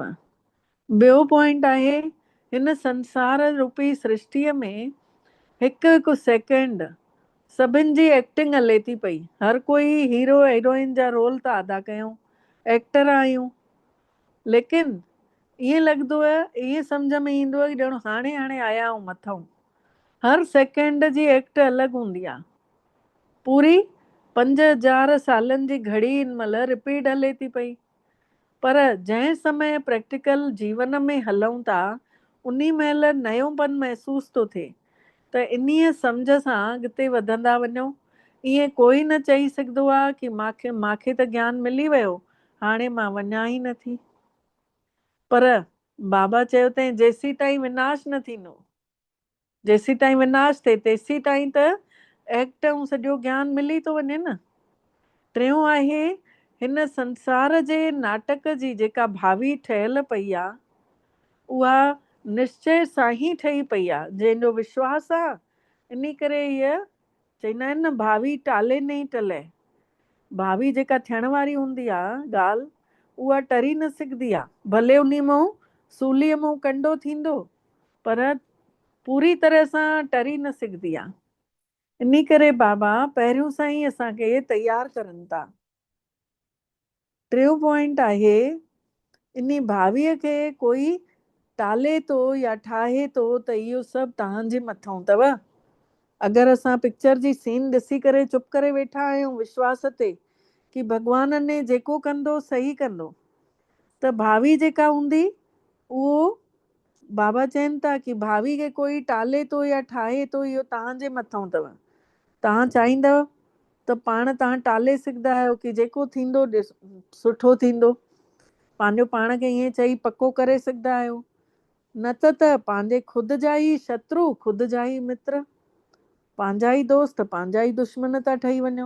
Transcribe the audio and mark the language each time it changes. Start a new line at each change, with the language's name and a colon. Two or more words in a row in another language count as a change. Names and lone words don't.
Sindhi: ॿियो पॉइंट आहे, हिन संसार रूपी सृष्टिअ में हिकु हिकु सेकेंड सभिनि जी एक्टिंग हले थी पई, हर कोई हीरो हीरोइन जा रोल था अदा कयूं, एक्टर आहियूं, लेकिन ईअं लॻंदो आहे, ईअं सम्झ में ईंदो आहे कि ॼण हाणे हाणे आया आहियूं मथां। हर सेकेंड जी एक्ट अलॻि हूंदी आहे। पूरी 5000 सालनि जी घड़ी हिन महिल रिपीट हले थी पई। पर जंहिं समय प्रैक्टिकल जीवन में हलूं था, उन्ही महिल नयोपन महसूस थो थिए। त इन्हीअ सम्झ सां अॻिते वधंदा वञो। ईअं कोई न चई सघंदो आहे कि मांखे त ज्ञान मिली वियो, हाणे मां वञा ई नथी। पर बाबा चयो तंहिं जेसीं ताईं विनाश न थींदो, जेसीं ताईं विनाश थिए तेसीं ताईं त एक्ट ऐं सॼो ज्ञान मिली थो वञे न। टियों आहे, हिन संसार जे नाटक जी जेका भावी ठहियल पई आहे, उहा निश्चय सां ई ठही पई आहे। जंहिंजो विश्वास आहे, इन करे हीअ चवंदा आहिनि न,
Hindi: भावी टाले नहीं टले।
Sindhi: भावी जेका थियण वारी हूंदी आहे ॻाल्हि, उहा टरी न सघंदी आहे। भले उन मां सूलीअ मां कंडो थींदो, पर पूरी तरह सां टरी न सघंदी आहे। इन करे बाबा पहिरियों सां ई असांखे तयार करनि था। टियों पॉइंट आहे, इन भावीअ खे कोई टाले थो या ठाहे थो त इहो सभु तव्हांजे मथां अथव। अगरि असां पिक्चर जी सीन ॾिसी करे चुप करे वेठा आहियूं विश्वास ते कि भॻवान ने जेको कंदो सही कंदो, त भावी जेका हूंदी उहो बाबा चवनि था कि भावी खे कोई टाले थो या ठाहे थो, इहो तव्हांजे मथां अथव। तव्हां चाहींदव त पाण तव्हां टाले सघंदा आहियो कि जेको थींदो सुठो थींदो, पंहिंजो पाण खे ईअं चई पको करे सघंदा आहियो। न त पंहिंजे ख़ुदि जा ई शत्रु, ख़ुदि जा ई मित्र, पंहिंजा ई दोस्त पंहिंजा ई दुश्मन था ठही वञो।